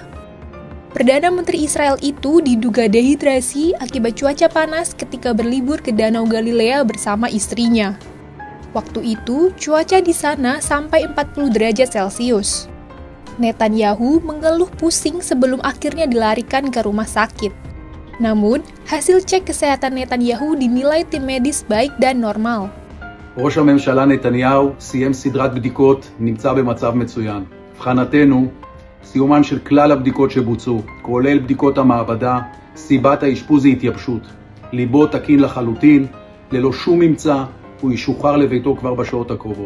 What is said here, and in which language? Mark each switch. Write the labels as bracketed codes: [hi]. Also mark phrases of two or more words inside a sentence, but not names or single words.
[id] Perdana Menteri Israel itu diduga dehidrasi akibat cuaca panas ketika berlibur ke Danau Galilea bersama istrinya. Waktu itu, cuaca di sana sampai 40 derajat Celcius. Netanyahu mengeluh pusing sebelum akhirnya dilarikan ke rumah sakit. Namun, hasil cek kesehatan Netanyahu dinilai tim medis baik dan normal. [he] ראש הממשלה נתניהו סיים סדרת בדיקות, נמצא במצב מצוין. מבחינתנו, סיומן של כלל הבדיקות שבוצעו, כולל בדיקות המעבדה, סיבת האשפוז היא התייבשות. ליבו תקין לחלוטין, ללא שום ממצא, הוא ישוחרר לביתו כבר בשעות הקרובות.